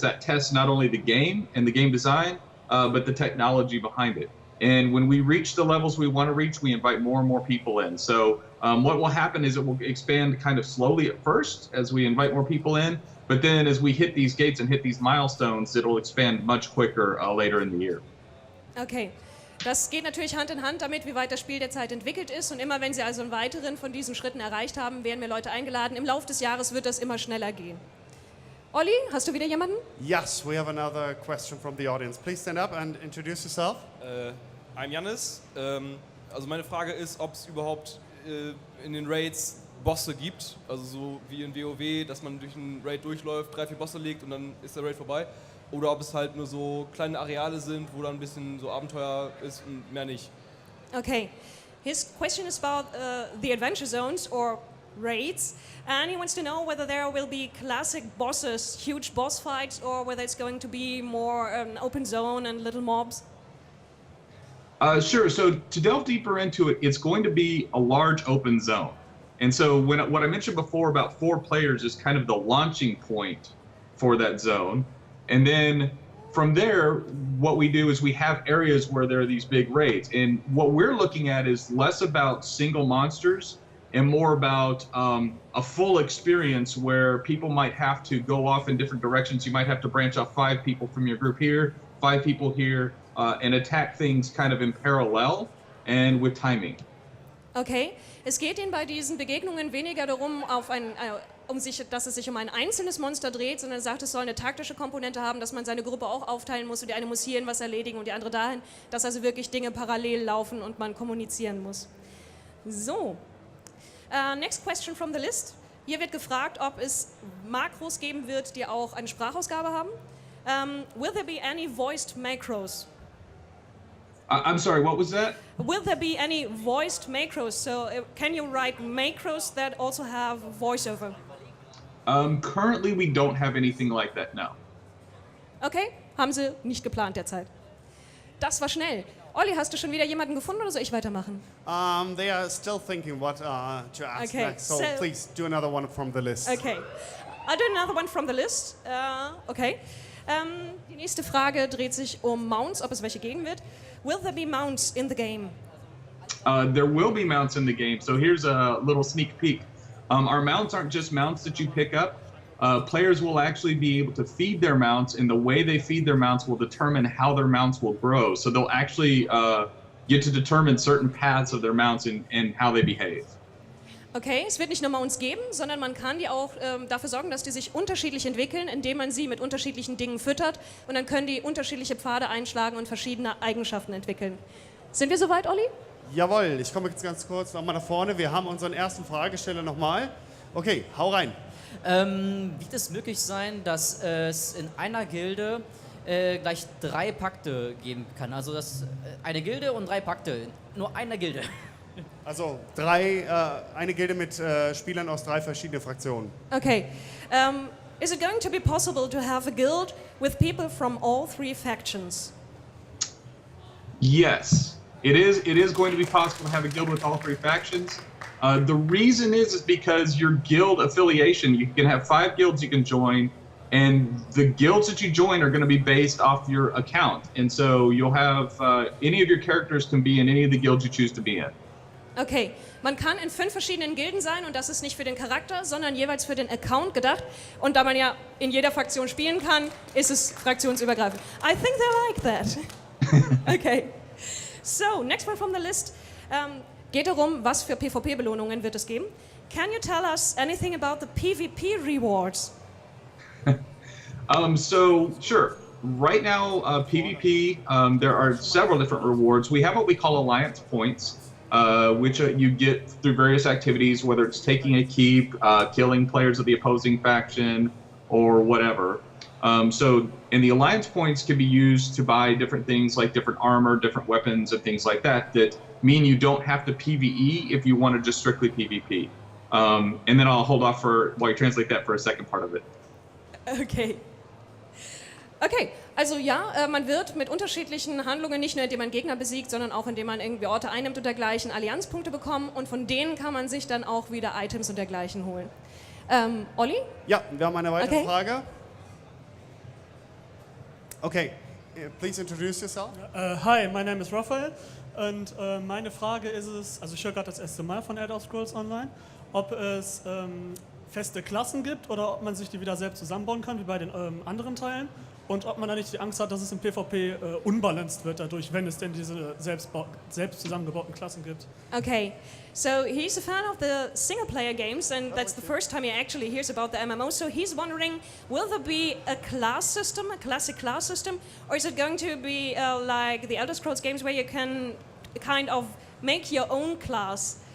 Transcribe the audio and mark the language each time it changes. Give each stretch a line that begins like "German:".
English: That tests not only the game and the game design, but the technology behind it. And when we reach the levels we want to reach, we invite more and more people in. So What will happen is it will expand kind of slowly at first as we invite more people in, but then as we hit these gates and hit these milestones, it'll expand much quicker later in the year. Okay.
German: Das geht natürlich Hand in Hand damit, wie weit das Spiel derzeit entwickelt ist. Und immer wenn Sie also einen weiteren von diesen Schritten erreicht haben, werden wir Leute eingeladen. Im Laufe des Jahres wird das immer schneller gehen. Olli, hast du wieder jemanden?
English: Yes, we have another question from the audience. Please stand up and introduce yourself. I'm Jannis.
German: Also meine Frage ist, ob es überhaupt in den Raids Bosse gibt, also so wie in WoW, dass man durch einen Raid durchläuft, 3, 4 Bosse legt und dann ist der Raid vorbei. Oder ob es halt nur so kleine Areale sind, wo dann ein bisschen so Abenteuer ist und mehr nicht. Okay.
English: His question is about the adventure zones or raids, and he wants to know whether there will be classic bosses, huge boss fights, or whether it's going to be more an open zone and little mobs. Sure. So to delve deeper into it, it's going to be a large open zone. And so what I mentioned before about 4 players is kind of the launching point for that zone. And then from there, what we do is we have areas where there are these big raids. And what we're looking at is less about single monsters and more about a full experience where people might have to go off in different directions. You might have to branch off 5 people from your group here, 5 people here, and attack things kind of in parallel and with timing.
German: Okay, es geht Ihnen bei diesen Begegnungen weniger darum, dass es sich um ein einzelnes Monster dreht, sondern er sagt, es soll eine taktische Komponente haben, dass man seine Gruppe auch aufteilen muss und die eine muss hierhin was erledigen und die andere dahin, dass also wirklich Dinge parallel laufen und man kommunizieren muss.
English: So, next question from the list.
German: Hier wird gefragt, ob es Makros geben wird, die auch eine Sprachausgabe haben.
English: Will there be any voiced macros? I'm sorry, what was that? Will there be any voiced macros? So can you write macros that also have voiceover? Currently, we don't have anything like that, no.
German: Okay, haben Sie nicht geplant derzeit. Das war schnell. Olli, hast du schon wieder jemanden gefunden oder soll ich weitermachen?
English: They are still thinking what to ask Okay, next, so please do another one from the list. Okay, I'll do another one from the list. Okay.
German: Die nächste Frage dreht sich um Mounts, ob es welche geben wird.
English: Will there be mounts in the game? There will be mounts in the game. So here's a little sneak peek. Our mounts aren't just mounts that you pick up. Players will actually be able to feed their mounts, and the way they feed their mounts will determine how their mounts will grow. So they'll actually get to determine certain paths of their mounts and how they behave.
German: Okay, es wird nicht nur Mounts geben, sondern man kann die auch dafür sorgen, dass die sich unterschiedlich entwickeln, indem man sie mit unterschiedlichen Dingen füttert und dann können die unterschiedliche Pfade einschlagen und verschiedene Eigenschaften entwickeln. Sind wir soweit, Olli? Jawohl, ich komme jetzt ganz kurz nochmal nach vorne. Wir haben unseren ersten Fragesteller nochmal. Okay, hau rein. Wird es möglich sein, dass es in einer Gilde gleich 3 Pakte geben kann? Also eine Gilde und 3 Pakte, nur eine Gilde. Also eine Gilde mit Spielern aus 3 verschiedenen Fraktionen. Okay.
English: Is it going to be possible to have a guild with people from all 3 factions? Yes, it is going to be possible to have a guild with all 3 factions. The reason is because your guild affiliation, you can have 5 guilds you can join, and the guilds that you join are going to be based off your account. And so you'll have any of your characters can be in any of the guilds you choose to be in.
German: Okay, man kann in 5 verschiedenen Gilden sein und das ist nicht für den Charakter, sondern jeweils für den Account gedacht. Und da man ja in jeder Fraktion spielen kann, ist es fraktionsübergreifend.
English: I think they like that. Okay, so next one from the list.
German: Geht darum, was für PvP-Belohnungen wird es geben.
English: Can you tell us anything about the PvP rewards? So sure. Right now, PvP, there are several different rewards. We have what we call alliance points. Which you get through various activities, whether it's taking a keep, killing players of the opposing faction, or whatever. And the alliance points can be used to buy different things like different armor, different weapons, and things like that mean you don't have to PvE if you want to just strictly PvP. And then I'll hold off while you translate that for a second part of it.
German: Okay, also ja, man wird mit unterschiedlichen Handlungen, nicht nur indem man Gegner besiegt, sondern auch indem man irgendwie Orte einnimmt und dergleichen, Allianzpunkte bekommen und von denen kann man sich dann auch wieder Items und dergleichen holen. Olli? Ja, wir haben eine weitere Frage.
English: Okay, please introduce yourself. Hi, my name is Raphael.
German: Und meine Frage ist es, also ich höre gerade das erste Mal von Elder Scrolls Online, ob es feste Klassen gibt oder ob man sich die wieder selbst zusammenbauen kann, wie bei den anderen Teilen. Und ob man da nicht die Angst hat, dass es im PvP unbalanced wird dadurch, wenn es denn diese selbst zusammengebauten Klassen gibt.
English: Okay, so he's a fan of the single-player games, and that's the first time he actually hears about the MMO. So he's wondering, will there be a class system, a classic class system, or is it going to be like the Elder Scrolls games where you can kind of make your own class?